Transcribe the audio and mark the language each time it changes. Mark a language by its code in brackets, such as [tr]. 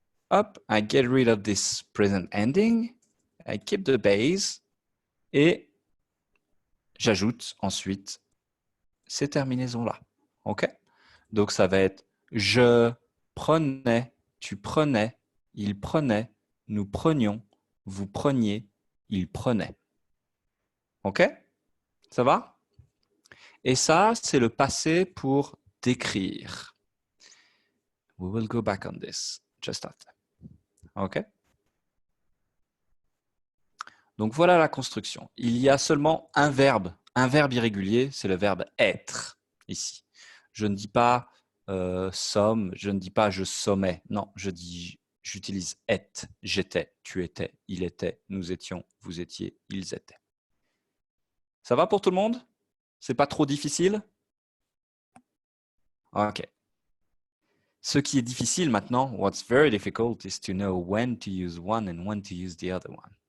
[en] Hop, I get rid of this present ending. I keep the base. [fr] Et j'ajoute ensuite ces terminaisons-là. OK? Donc, ça va être je prenais, tu prenais, il prenait, nous prenions, vous preniez, il prenait. OK? Ça va? Et ça, c'est le passé pour décrire. [en] We will go back on this just after. OK? [fr] Donc, voilà la construction. Il y a seulement un verbe irrégulier, c'est le verbe être, ici. Je ne dis pas somme, je ne dis pas je sommais. Non, j'utilise être, j'étais, tu étais, il était, nous étions, vous étiez, ils étaient. Ça va pour tout le monde? C'est pas trop difficile? OK. Ce qui est difficile maintenant, [en] what's very difficult is to know when to use one and when to use the other one.